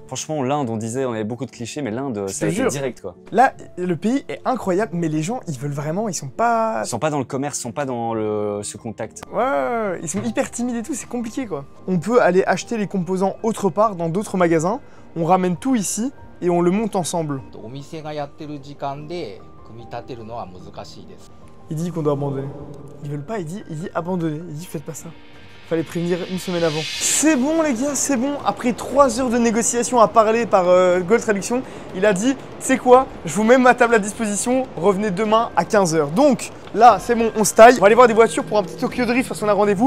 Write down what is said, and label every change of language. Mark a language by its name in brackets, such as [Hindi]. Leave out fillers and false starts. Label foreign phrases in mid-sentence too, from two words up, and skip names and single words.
[French] Franchement, l'Inde, on disait, on avait beaucoup de clichés, mais l'Inde, ça a te été jure. direct quoi. Là, le pays est incroyable, mais les gens, ils veulent vraiment, ils sont pas. Ils sont pas dans le commerce, ils sont pas dans ce contact. Ouais, ils sont hyper timides et tout, c'est compliqué quoi. On peut aller acheter les composants autre part, dans d'autres magasins, on ramène tout ici et on le monte ensemble. [Japanese] お店がやってる時間で組み立てるのは難しいです。 [French] Il dit qu'on doit abandonner. Ils veulent pas, il dit abandonner, il dit faites pas ça. Fallait prévenir une semaine avant. C'est bon les gars, c'est bon. Après 3 heures de négociation à parler par Gold Traduction, il a dit, c'est quoi, je vous mets ma table à disposition, revenez demain à 15 h. Donc là, c'est bon, on se taille. On va aller voir des voitures pour un petit Tokyo Drift parce qu'on a rendez-vous.